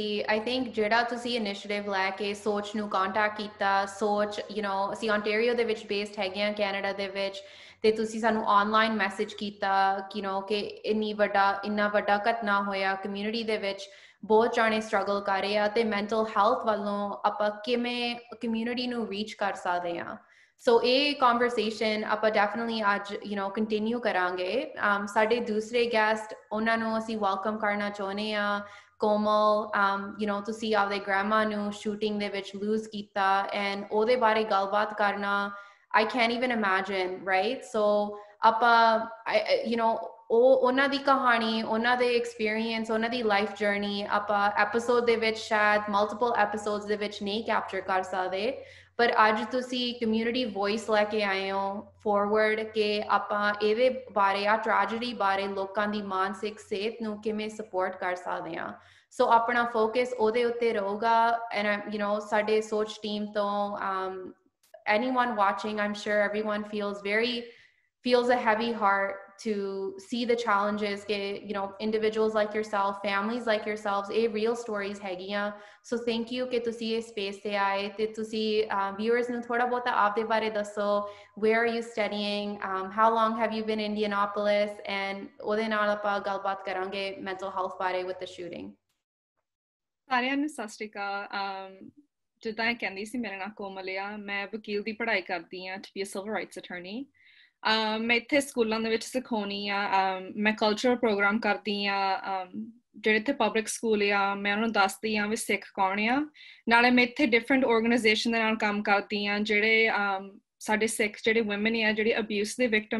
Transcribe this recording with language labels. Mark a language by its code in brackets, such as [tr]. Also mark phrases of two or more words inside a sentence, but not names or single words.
[en] I think [pa] ਜਿਹੜਾ ਤੁਸੀਂ ਇਨੀਸ਼ੀਏਟਿਵ ਲੈ ਕੇ ਸੋਚ ਨੂੰ ਕੰਟੈਕਟ ਕੀਤਾ, ਸੋਚ ਅਸੀਂ ontario ਦੇ ਵਿੱਚ ਬੇਸਡ ਹੈਗੇ ਹਾਂ ਕੈਨੇਡਾ ਦੇ ਵਿੱਚ, ਤੇ ਤੁਸੀਂ ਸਾਨੂੰ ਆਨਲਾਈਨ ਮੈਸੇਜ ਕੀਤਾ ਕਿ ਇੰਨਾ ਵੱਡਾ ਘਟਨਾ ਹੋਇਆ ਕਮਿਊਨਿਟੀ ਦੇ ਵਿੱਚ, ਬਹੁਤ ਜਾਣੇ ਸਟਰਗਲ ਕਰ ਰਹੇ ਆ ਤੇ [en] mental health [pa] ਵੱਲੋਂ ਆਪਾਂ ਕਿਵੇਂ ਕਮਿਊਨਿਟੀ ਨੂੰ ਰੀਚ ਕਰ ਸਕਦੇ ਹਾਂ। [en] So a conversation [pa] ਆਪਾਂ definitely ਅੱਜ continue ਕਰਾਂਗੇ ਸਾਡੇ ਦੂਸਰੇ guest ਉਹਨਾਂ ਨੂੰ ਅਸੀਂ welcome ਕਰਨਾ ਚਾਹੁੰਦੇ ਹਾਂ ਕੋਮਲ ਤੁਸੀਂ ਆਪਦੇ grandma ਨੂੰ shooting ਦੇ ਵਿੱਚ lose ਕੀਤਾ and ਉਹਦੇ ਬਾਰੇ ਗੱਲਬਾਤ ਕਰਨਾ [en] I can't even imagine, right? [pa] So ਆਪਾਂ ਉਹਨਾਂ ਦੀ ਕਹਾਣੀ ਉਹਨਾਂ ਦੇ experience ਉਹਨਾਂ ਦੀ [en] life journey [pa] ਆਪਾਂ episode ਦੇ ਵਿੱਚ ਸ਼ਾਇਦ [en] multiple episodes [pa] ਦੇ ਵਿੱਚ ਨਹੀਂ capture ਕਰ ਸਕਦੇ ਪਰ ਅੱਜ ਤੁਸੀਂ [en] community voice [pa] ਲੈ ਕੇ ਆਏ ਹੋ forward ਕਿ ਆਪਾਂ ਇਹਦੇ ਬਾਰੇ ਆ tragedy ਬਾਰੇ ਲੋਕਾਂ ਦੀ ਮਾਨਸਿਕ ਸਿਹਤ ਨੂੰ ਕਿਵੇਂ support ਕਰ ਸਕਦੇ ਹਾਂ ਸੋ ਆਪਣਾ focus ਉਹਦੇ ਉੱਤੇ ਰਹੂਗਾ and ਸਾਡੇ ਸੋਚ team ਤੋਂ [en] anyone watching I'm sure everyone feels a heavy heart to see the challenges individuals like yourself families like yourselves real stories hegiyan so thank you [pa] ਕੇ ਤੁਸੀ ਇਸ space ਤੇ ਆਏ ਤੇ ਤੁਸੀ viewers ਨੂੰ ਥੋੜਾ ਬਹੁਤ ਆਪਦੇ ਬਾਰੇ ਦੱਸੋ [en] where are you studying how long have you been in Indianapolis and [pa] ਓਦੇ ਨਾਲ ਆਪਾ ਗੱਲਬਾਤ ਕਰਾਂਗੇ [en] mental health bare with the shooting [pa] ਸਾਰਿਆਂ ਨੂੰ ਸਤਿ ਸ਼੍ਰੀ ਅਕਾਲ ਜਿੱਦਾਂ ਕਹਿੰਦੀ ਸੀ ਮੇਰਾ ਨਾਮ ਕੋਮਲ ਆ ਮੈਂ ਵਕੀਲ ਦੀ ਪੜ੍ਹਾਈ ਕਰਦੀ ਆ [en] to be a civil rights attorney [pa] ਮੈਂ ਇੱਥੇ ਸਕੂਲਾਂ ਦੇ ਵਿੱਚ ਸਿਖਾਉਣੀ ਆ ਮੈਂ [en] cultural program [pa] ਕਰਦੀ ਆ ਜਿਹੜੇ ਇੱਥੇ [en] public school [pa] ਆ ਮੈਂ ਉਹਨਾਂ ਨੂੰ ਦੱਸਦੀ ਆ ਵੀ ਸਿੱਖ ਕੌਣ ਆ ਨਾਲੇ ਮੈਂ ਇੱਥੇ [en] different organisation [pa] ਦੇ ਨਾਲ ਕੰਮ ਕਰਦੀ ਆ ਜਿਹੜੇ ਸਾਡੇ ਸਿੱਖ ਜਿਹੜੇ ਵੂਮਨ ਆ ਜਿਹੜੇ ਅਬਿਊਜ਼ ਦੇ ਵਿਕਟਮ